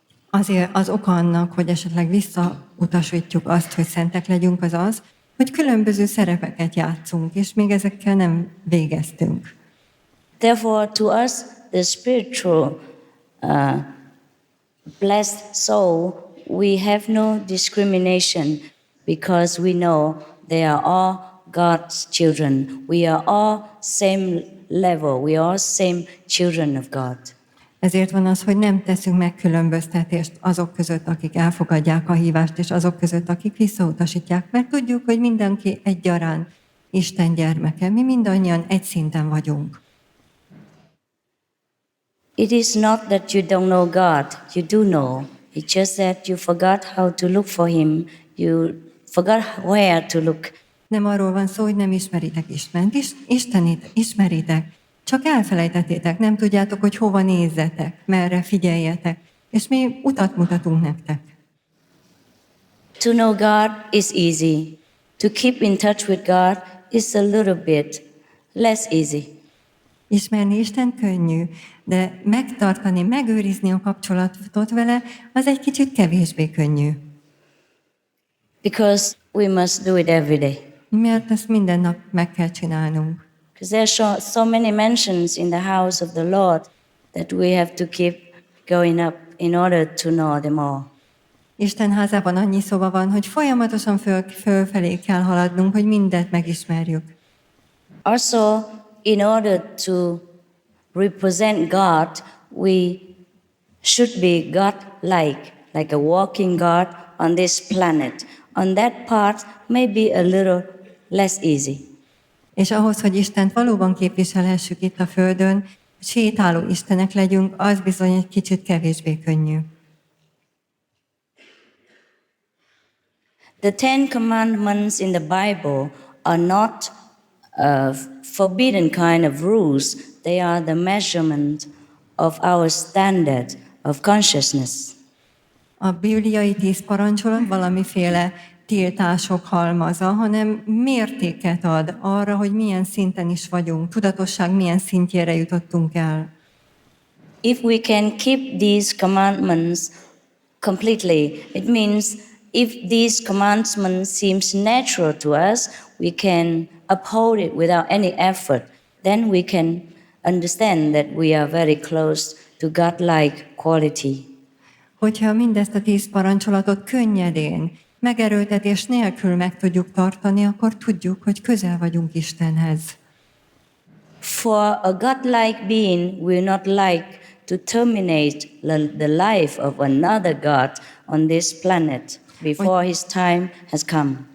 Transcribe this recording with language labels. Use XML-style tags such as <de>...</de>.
<hu>Azért az oka annak, hogy esetleg visszautasítjuk azt, hogy szentek legyünk, az az, hogy különböző szerepeket játszunk, és még ezekkel nem végeztünk.</hu> <en>Therefore, to us, the spiritual blessed soul, we have no discrimination because we know they are all God's children. We are all same level. We are all same children of God.</en> <hu>Ezért van az, hogy nem teszünk megkülönböztetést azok között, akik elfogadják a hívást, és azok között, akik visszautasítják, mert tudjuk, hogy mindenki egyaránt Isten gyermeke. Mi mindannyian egy szinten vagyunk.</hu> <en>It is not that you don't know God. You do know. It's just that you forgot how to look for Him. You forgot where to look.</en> <hu>Nem arról van szó, hogy nem ismeritek Istent. Istenit ismeritek, csak elfelejtettétek, nem tudjátok, hogy hova nézzetek, merre figyeljetek, és mi utat mutatunk nektek.</hu> <en>To know God is easy. To keep in touch with God is a little bit less easy.</en> <hu>Ismerni Isten könnyű, de megtartani, megőrizni a kapcsolatot vele, az egy kicsit kevésbé könnyű.</hu> <en>Because we must do it every day.</en> <hu>Mert ezt minden nap meg kell csinálnunk.</hu> <en>Because there's so many mentions in the house of the Lord that we have to keep going up in order to know them all.</en> <hu>Isten házában annyi szóba van, hogy folyamatosan fölfelé kell haladnunk, hogy mindent megismerjük.</hu> <en>Also, in order to represent God, we should be God-like a walking God on this planet. On that part, maybe a little less easy.</en> <hu>És ahhoz, hogy Istent valóban képviselhessük itt a Földön, sétáló istenek legyünk, az bizony egy kicsit kevésbé könnyű.</hu> <en>The Ten Commandments in the Bible are not forbidden kind of rules. They are the measurement of our standard of consciousness.</en> <hu>A bibliai 10 parancsolat valamiféle tiltások halmaza, hanem mértéket ad arra, hogy milyen szinten is vagyunk, tudatosság milyen szintjére jutottunk el.</hu> <en>If we can keep these commandments completely, it means if these commandments seems natural to us, we can uphold it without any effort. Then we can understand that we are very close to God-like quality.</en> <hu>Hogyha mindezt a 10 parancsolatot könnyedén, megerőltetés nélkül meg tudjuk tartani, akkor tudjuk, hogy közel vagyunk Istenhez.</hu> <en>For a godlike being will not like to terminate the life of another God on this planet before his time has come.</en>